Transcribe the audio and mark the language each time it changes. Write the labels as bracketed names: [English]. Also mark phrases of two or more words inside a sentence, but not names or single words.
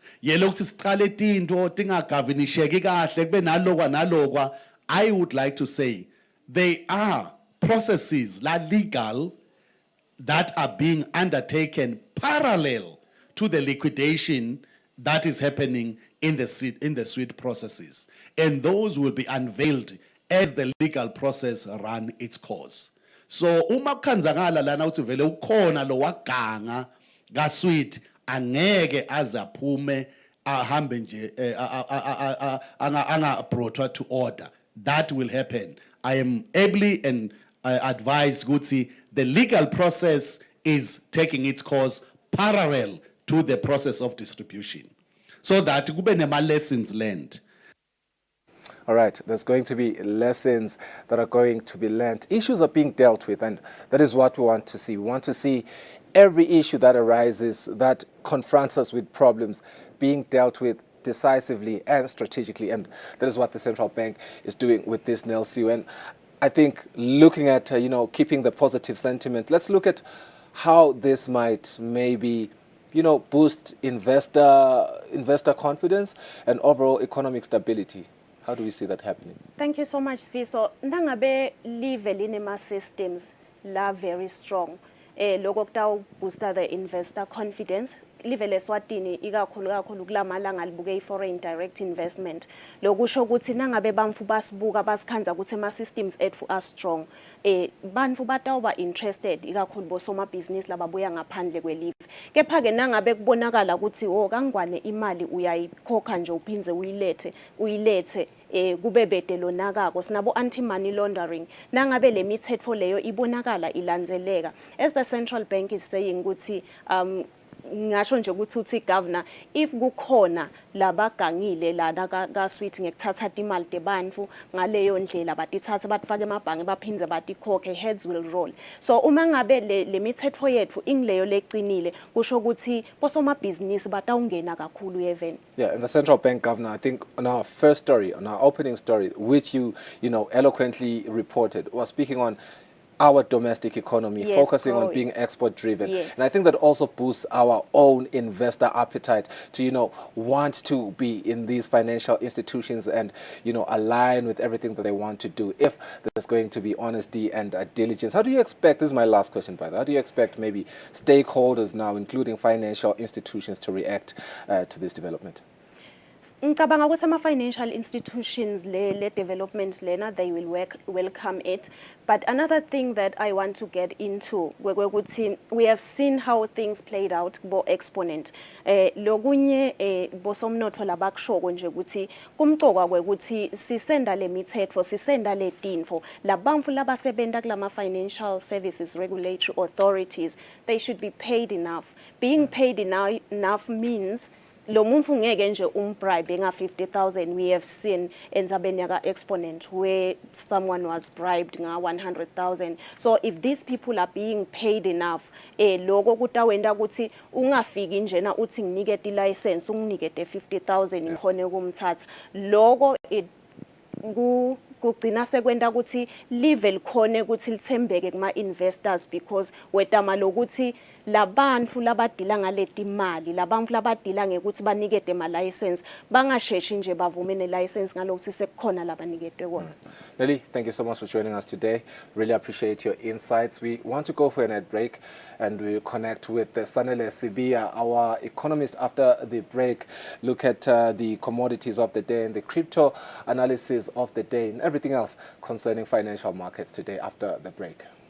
[English] I would like to say there are processes legal that are being undertaken parallel to the liquidation that is happening in the suite processes. And those will be unveiled as the legal process run its course. [Swati] So uma kukhanzakala lana uthi vele ukhona lo waganga ka suite angeke azaphume ahambe nje anga [English] brought to order. That will happen. I am ably and advise Gutsi, the legal process is taking its course parallel to the process of distribution, so that [Swati] kube nema [English] lessons learned. All right, there's going to be lessons that are going to be learned. Issues are being dealt with, and that is what we want to see. We want to see every issue that arises, that confronts us with problems, being dealt with decisively and strategically, and that is what the central bank is doing with this Nelson. And I think looking at keeping the positive sentiment, let's look at how this might maybe boost investor confidence and overall economic stability. How do we see that happening? Thank you so much, [Swati] Sfiso. Nangabe live linema systems la [English] very strong. [Swati] Loko kutaw [English] booster the investor confidence. [Swati] Live Eswatini ikakhulu kulamalanga libuke [English] foreign direct investment. [Swati] Lokusho ukuthi nangabe bamfu basibuka basikhanza ukuthi ama systems ethu [English] are strong. [Swati] Bantu batawuba interested ikakhulu bosoma business lababuya ngaphandle kwelive. Kepha ke nangabe kubonakala ukuthi kangwane imali uyayikhokha nje uphinze uyilethe kube bede lonakako sinabo [English] anti money laundering [Swati] nangabe le mithetho leyo ibonakala ilandzeleka. [English] As the central bank is saying [Swati] ukuthi ngasho nje ukuthi uthi governor if kukhona labagangile lana ka suite ngekuthatha imali tebantu ngaleyo ndlela batithatha batfake emabhange baphinze batikhokhe, [English] heads will roll. [Swati] So uma ngabe le mithetho yethu ingileyo leqinile kusho ukuthi bosoma business batawungena kakhulu even. [English] Yeah, and the central bank governor, I think on our first story, on our opening story, which you eloquently reported, was speaking on our domestic economy, yes, focusing growing on being export driven. Yes. And I think that also boosts our own investor appetite to, want to be in these financial institutions and, align with everything that they want to do. If there's going to be honesty and diligence, how do you expect, this is my last question, by the way, how do you expect maybe stakeholders now, including financial institutions, to react to this development? [Swati] Ngicabanga ukuthi ama [English] financial institutions [Swati] le development lena [English] they will welcome it, but another thing that I want to get into we have seen how things played out [Swati] bo exponent lokunye bosomnotho labakushoko nje ukuthi kumcoka kwekuthi sisenda le mithetho sisenda le tinfo labamfu labasebenta kulama [English] financial services regulatory authorities, they should be paid enough. Being paid enough means [Swati] lo muntu ngeke nje umbribe nga [English] 50,000. We have seen [Swati] enzabeni yaka [English] exponent where someone was bribed nga 100,000. So if these people are being paid enough, [Swati] loko kutawenda ukuthi ungafiki njena uthi nginikete license unginikete 50,000 ngikhone ukumthatha loko kugcina sekwenda ukuthi live likhone ukuthi lithembeke kuma investors, because wetama lokuthi labantu labadila ngaleti imali labantu labadila ngekuthi banikete ma license bangasheshi nje bavume ne license ngalokuthi sekukhona labaniketwe kona. [English] Nelly, thank you so much for joining us today. Really appreciate your insights. We want to go for an ad break and we'll connect with Sanele Sibia, our economist, after the break. Look at the commodities of the day and the crypto analysis of the day and everything else concerning financial markets today after the break.